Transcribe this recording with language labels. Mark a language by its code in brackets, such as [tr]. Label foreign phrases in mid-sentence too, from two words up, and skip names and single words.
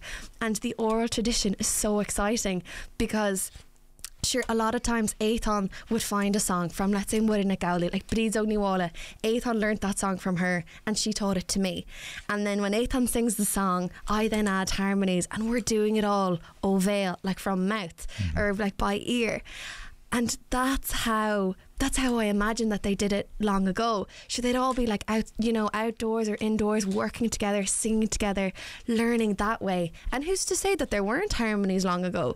[en] And the oral tradition is so exciting, because sure a lot of times Étáin would find a song from, let's say, Muireann Gowley, like Bríd Ó Níomhála. Étáin learnt that song from her and she taught it to me, and then when Étáin sings the song, I then add harmonies, and we're doing it all [ga] ó bhéal, [en] like from mouth or like by ear. And that's how I imagine that they did it long ago. Should they'd all be like out, you know, outdoors or indoors, working together, singing together, learning that way. And who's to say that there weren't harmonies long ago?